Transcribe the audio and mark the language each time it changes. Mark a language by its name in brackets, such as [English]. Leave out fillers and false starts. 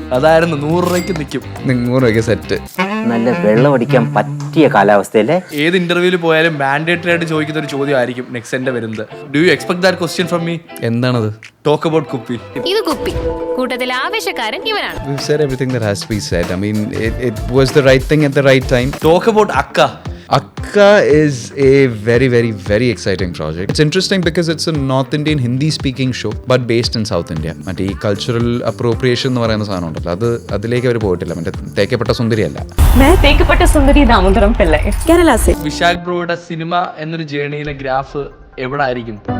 [Malayalam] അതായിരുന്നു 100 രൂപയ്ക്ക് നിൽക്കും. 100 രൂപയ്ക്ക് സെറ്റ്. നല്ല വെള്ളം അടിക്കാൻ പറ്റിയ കാലാവസ്ഥയല്ലേ? ഏത് ഇന്റർവ്യൂവിൽ പോയാലും മാൻഡേറ്ററി ആയിട്ട് ചോദിക്കുന്ന ഒരു ചോദ്യം ആയിരിക്കും നെക്സ്റ്റ് വരുന്നത്. [English] Do you expect that question from me? [Malayalam] എന്താണത്? [English] Talk about Kuppi. [Malayalam] ഇത് കുപ്പി കൂട്ടത്തിൽ ആവേശക്കാരൻ ഇവനാണ്. [English] We've said everything that has to be said. I mean, it was the right thing at the right time. Talk about Akka. Akka is a very, very, very exciting project. It's interesting because it's a North Indian Hindi-speaking show, but based in South India. [Malayalam] മറ്റേ ഈ cultural appropriation എന്ന് പറയുന്ന സാധനം ഉണ്ടല്ലോ, അതിലേക്ക് അവർ പോയിട്ടില്ല. മറ്റേ തേക്കപ്പെട്ട സുന്ദരിയല്ല. തേക്കപ്പെട്ട സുന്ദരി ദാമോദരം പിള്ളൈ, [Hindi] കേരള സെ. [Malayalam] വിശാഖ് ബ്രോയുടെ സിനിമ എന്നൊരു ജേണിയിലെ ഗ്രാഫ് എവിടെ ആയിരിക്കും?